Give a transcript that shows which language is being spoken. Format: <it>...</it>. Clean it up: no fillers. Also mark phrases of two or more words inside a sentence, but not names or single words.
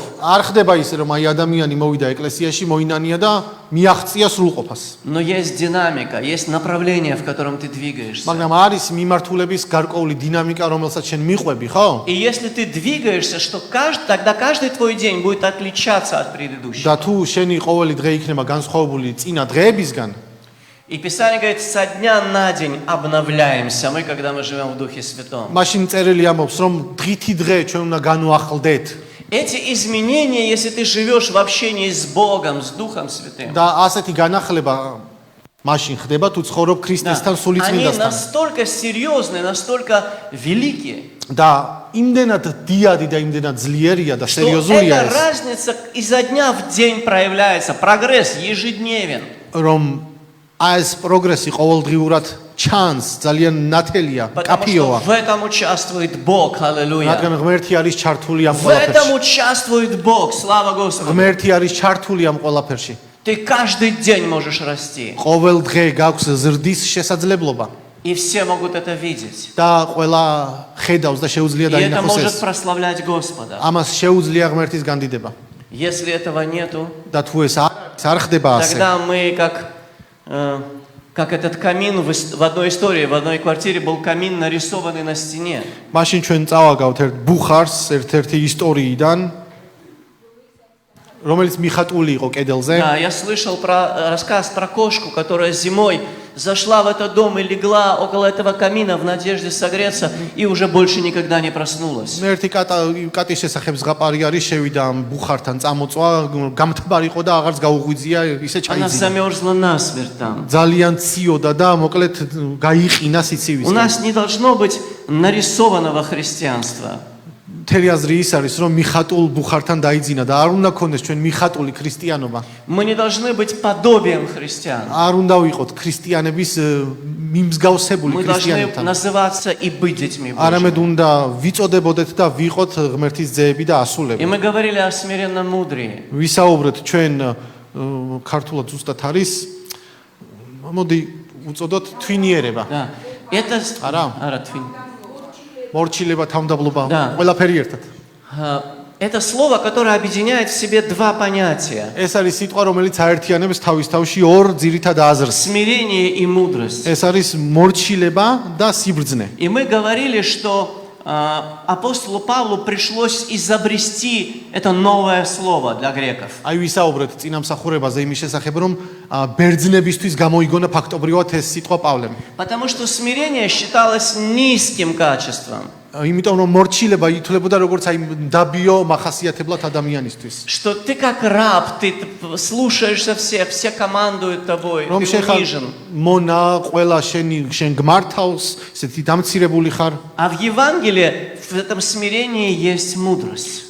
<ka>არ ხდება ისე, რომ აი ადამიანი მოვიდა ეკლესიაში, მოინანია და მიაღწია სრულყოფას.</ka> <ru>Но есть динамика, есть направление, в котором ты двигаешься.</ru> <ka>მაგრამ არის მიმართულების გარკვეული დინამიკა, რომელსაც შენ მიყვები, ხო?</ka> <ru>И если ты двигаешься, тогда каждый твой день будет отличаться от предыдущего.</ru> <ka>და თუ შენი ყოველი დღე იქნება განსხვავებული წინა დღეებისგან,</ka> <ru>И Писание говорит, со дня на день обновляемся мы, когда мы живем в Духе Святом.</ru> <ka>მაშინ წერილი ამბობს, რომ დღითი დღე ჩვენ უნდა განვახლდეთ.</ka> <ru>Эти изменения, если ты живешь в общении с Богом, с Духом Святым,</ru> <ka>და ასეთი განახლება მაშინ ხდება, თუ ცხოვრობ ქრისტესთან სული</ka> <ru>они</ru> <ka>წმინდასთან.</ka> <ru>настолько серьезные, настолько великие,</ru> <ka>და იმდენად დიადი და იმდენად ძლიერია და</ka> <ru>что</ru> <ka>სერიოზულია</ka> <ru>эта</ru> <ka>ეს,</ka> <ru>разница изо дня в день проявляется. Прогресс ежедневен.</ru> <ka>რომ ეს პროგრესი ყოველდღიურად ჩანს, ძალიან ნათელია,</ka> <ru>Потому что</ru> <ka>კაფიოა.</ka> <ru>в этом участвует Бог. Аллилуйя.</ru> <ka>რადგან ღმერთი არის ჩართული ამ</ka> <ru>В этом</ru> <ka>ყველაფერში.</ka> <ru>участвует Бог. Слава Господу.</ru> <ka>ღმერთი არის ჩართული ამ ყველაფერში.</ka> <ru>Ты каждый день можешь расти.</ru> <ka>ყოველ დღე გაქვს ზრდის შესაძლებლობა</ka> <ru>И все могут это видеть.</ru> <ka>და ყველა ხედავს და შეუძლია</ka> <ru>И это</ru> <ka>დაინახოს</ka> <ru>может</ru> <ka>ეს.</ka> <ru>прославлять Господа.</ru> <ka>ამას შეუძლია ღმერთის განდიდება.</ka> <ru>Если этого нету,</ru> <ka>და თუ ეს არ ხდება ასე,</ka> <ru>тогда мы как этот камин в одной истории, в одной квартире был камин, нарисованный на стене.</ru> <ka>მაშინ ჩვენ წავაგავთ ერთ ბუხარს ერთ-ერთი ისტორიიდან, რომელიც მიხატული იყო კედელზე.</ka> <ru>Да, я слышал рассказ про кошку, которая зимой зашла в этот дом и легла около этого камина в надежде согреться и уже больше никогда не проснулась.</ru> <ka>ერთი კატის შესახებ ზღაპარი არის, შევიდა ამ ბუხართან წამოწვა, გამთბარი იყო და აღარც გაუღვიძია, ისე</ka> <ru>Она</ru> <ka>ჩაიძინა.</ka> <ru>замерзла насмерть там.</ru> <ka>ძალიან ციოდა და მოკლედ გაიყინა</ka> <ru>У</ru> <ka>სიცივისკენ.</ka> <ru>нас не должно быть нарисованного христианства.</ru> <ka>მთელი აზრი ის არის, რომ მიხატულ ბუხართან დაიძინა და არ უნდა ქონდეს ჩვენ მიხატული ქრისტიანობა.</ka> <ru>Мы не должны быть подобием христиан.</ru> <ka>არ უნდა ვიყოთ ქრისტიანების მიმსგავსებული</ka> <ru>Мы должны</ru> <ka>ქრისტიანებთან.</ka> <ru>называться и быть детьми</ru> <ka>არამედ</ka> <ru>Божьими.</ru> <ka>უნდა ვიწოდებოდეთ და ვიყოთ ღმერთის ძეები და</ka> <ru>И</ru> <ka>ასულები.</ka> <ru>мы говорили о смиренном мудрии.</ru> <ka>ვისაუბრეთ ჩვენ ქართულად ზუსტად არის მოდი უწოდოთ თვინიერება.</ka> <ru>Да. Это</ru> <ka>Ара. Аратвин. მორჩილება, თავმდაბლობა,</ka> <ru>Да.</ru> <ka>ყველაფერი ერთად.</ka> <ru>Это слово, которое объединяет в себе два понятия:</ru> <ka>ეს არის სიტყვა, რომელიც აერთიანებს თავის თავში ორ ძირითად აზრს.</ka> <ru>смирение и мудрость.</ru> <ka>ეს არის მორჩილება და სიბრძნე.</ka> <ru>И мы говорили, что апостолу Павлу пришлось изобрести это новое слово для греков.</ru> <ka>აი ვისაუბრეთ წინამსახურებაზე იმის შესახებ, რომ ბერძნებისთვის გამოიგონა ფაქტობრივად ეს სიტყვა პავლემ.</ka> <ru>Потому что смирение считалось низким качеством.</ru> <ka>იმიტომ რომ მორჩილება ითვლებოდა როგორც აი დაბიო მახასიათებლად ადამიანისთვის.</ka> <ru>Что ты как раб, ты слушаешься всех, все командуют тобой,</ru> <ka>რომ</ka> <ru>ты</ru> <ka>შეხარ</ka> <ru>унижен.</ru> <ka>მონა ყველა შენ გმართავს, ესეთი დამცირებული ხარ.</ka> <ru>А в Евангелии в этом смирении есть мудрость.</ru>